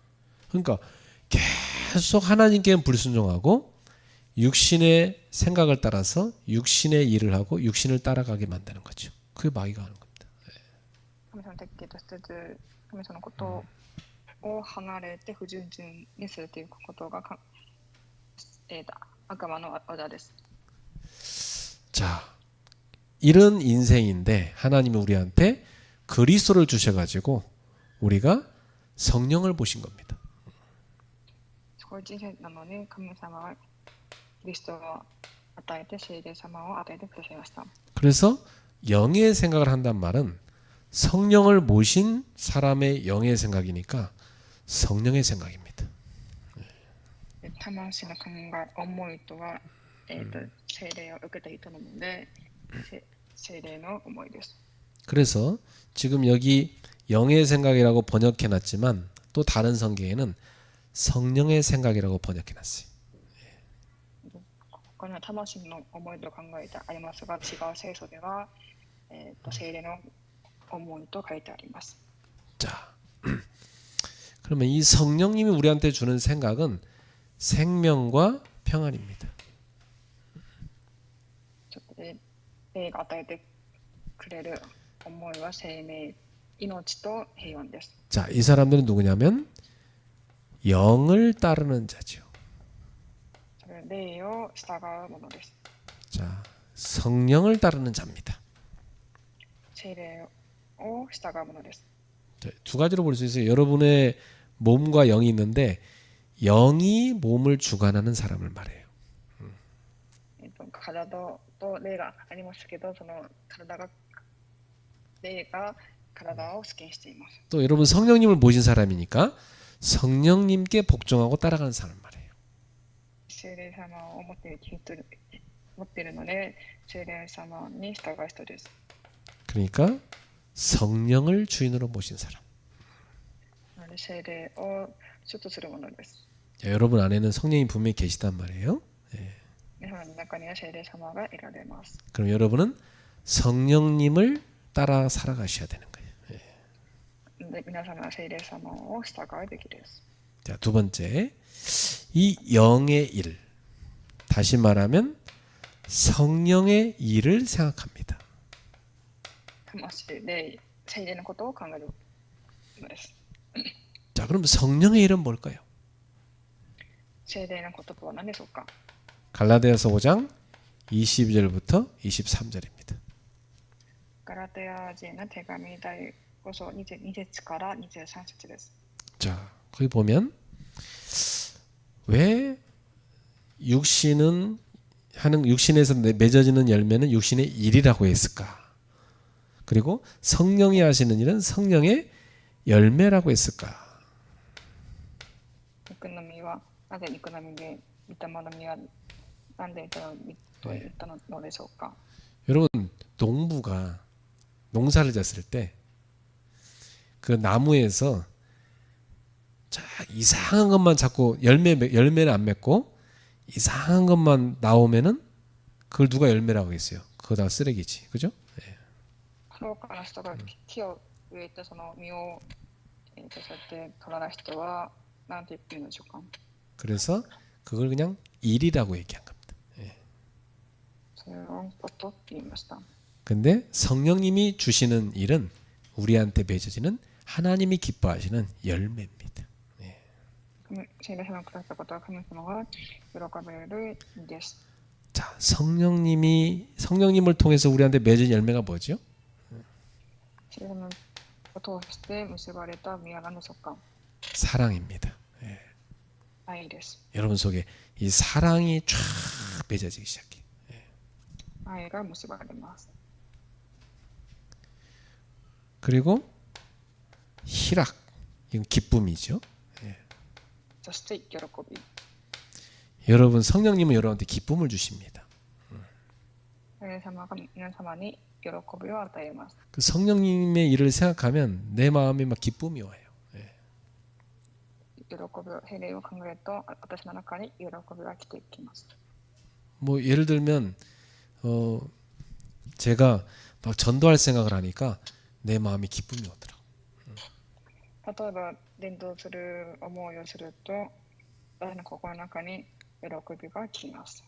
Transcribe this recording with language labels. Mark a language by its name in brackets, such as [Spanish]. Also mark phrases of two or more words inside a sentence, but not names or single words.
[Korean] 그러니까 계속 하나님께 불순종하고 육신의 생각을 따라서 육신의 일을 하고 육신을 따라가게 만드는 거죠. 그게 마귀가 하는 겁니다. [Japanese] 神様の敵として神様のことを離れて不純人にするということが悪魔の技です。 [Korean] 자, 이런 인생인데 하나님이 우리한테 그리스도를 주셔가지고 우리가 성령을 보신 겁니다. [Japanese] そういう人生なのに神様はキリストを与えて聖霊様を与えてくださいました。 [Korean] 그래서 영의 생각을 한단 말은 성령을 모신 사람의 영의 생각이니까 성령의 생각입니다. [Japanese] 魂の考え、思いとは、聖霊を受けた人なので、聖霊の思いです。 [Korean] 그래서 지금 여기 영의 생각이라고 번역해놨지만 또 다른 성경에는 성령의 생각이라고 번역해놨어요. [Japanese] ここには魂の思いと考えてありますが、違う聖書では、聖霊の思いと書いてあります。 [Korean] 자, 그러면 이 성령님이 우리한테 주는 생각은 생명과 평안입니다. [Japanese] そこで霊が与えてくれる思いは生命、命と平安です。 [Korean] 자, 이 사람들은 누구냐면 영을 따르는 자죠. [Japanese] それ霊を従うものです。 [Korean] 자, 성령을 따르는 자입니다. [Japanese] 聖霊を従うものです。 [Korean] 자, 두 가지로 볼 수 있어요. 여러분의 몸과 영이 있는데 영이 몸을 주관하는 사람을 말해요. [Japanese] 体と霊がありますけど、その霊が体を主権しています。 [Korean] 또 여러분 성령님을 모신 사람이니까 성령님께 복종하고 따라가는 사람을 말해요. [Japanese] 聖霊様を持っているので、聖霊様に従う人です。 [Korean] 그러니까 성령을 주인으로 모신 사람. [Japanese] なので聖霊を主とするものです。 [Korean] 자, 여러분 안에는 성령이 분명히 계시단 말이에요. 예. [Japanese] 皆さんの中には聖霊様がいられます。 [Korean] 그럼 여러분은 성령님을 따라 살아가셔야 되는 거예요. 예. [Japanese] で皆様は聖霊様を従うべきです。 [Korean] 자, 두 번째, 이 영의 일, 다시 말하면 성령의 일을 생각합니다. [Japanese] 魂で聖霊のことを考えるのです。 [Korean] 자, 그럼 성령의 일은 뭘까요? [Japanese] 聖霊の言葉は何でしょうか。 [Korean] 갈라디아서 5장 22절부터 23절입니다. [Japanese] ガラテヤ人の手紙第5章22節から23節です。 [Korean] 자, 거기 보면 왜 육신에서 맺어지는 열매는 육신의 일이라고 했을까? 그리고 성령이 하시는 일은 성령의 열매라고 했을까? [Japanese] 肉の実はなぜ肉の実で、御霊の実はなんで御霊の実と言ったのでしょうか。 [Korean] 여러분, 농부가 농사를 졌을 때 그 나무에서 자, 이상한 것만 자꾸 열매는 안 맺고 이상한 것만 나오면은 그걸 누가 열매라고 했어요? 그거 다 쓰레기지, 그죠? [Japanese] 農家の人が木を植えてその実をそうやって取らない人は何て言ってるんでしょうか。 [Korean] 그래서 그걸 그냥 일이라고 얘기한 겁니다. [Japanese] それをことって言いました。 [Korean] 근데 성령님이 주시는 일은 우리한테 맺어지는 하나님이 기뻐하시는 열매입니다. [Japanese] 聖霊様がくださったことは神様が喜ばれる意です。 [Korean] 자, 성령님을 통해서 우리한테 맺은 열매가 뭐죠? [Japanese] 聖霊様を通して結ばれた実は何でしょうか。 [Korean] 사랑입니다. [Japanese] 愛です。 [Korean] 여러분 속에 이 사랑이 쫙 맺어지기 시작해요. [Japanese] 愛が結ばれます。 [Korean] 그리고 희락, 이건 기쁨이죠. [Japanese] そして喜び。 [Korean] 여러분 성령님은 여러분한테 기쁨을 주십니다. [Japanese] 聖霊様が皆様に喜びを与えます。 [Korean] 그 성령님의 일을 생각하면 내 마음에 막 기쁨이 와요. [Japanese] 喜びを、聖霊を考えると私の中に喜びが来ていきます。 [Korean] 뭐 예를 들면 제가 막 전도할 생각을 하니까 내 마음에 기쁨이 오더라고. [Japanese] 例えば伝道する思いをすると私の心の中に喜びが来ます。